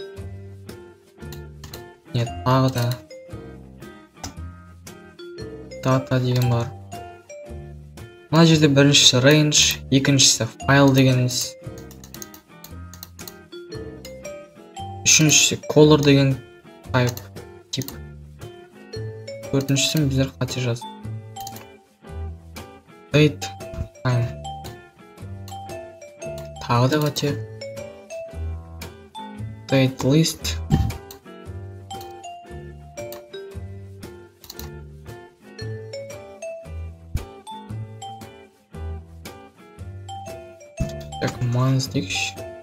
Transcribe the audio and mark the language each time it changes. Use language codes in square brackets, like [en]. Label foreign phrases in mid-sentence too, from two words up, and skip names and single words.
[kk] Нет, тағы да. Data деген бар. Мына жерде біріншісі range, екіншісі файл дегеніміз. Үшіншісі color деген type, тип. Төртіншісі біздер қате жаздық. [en] Date, time. [kk] Тағы да қате. [en] Date list. [kk] Так, months дейікші.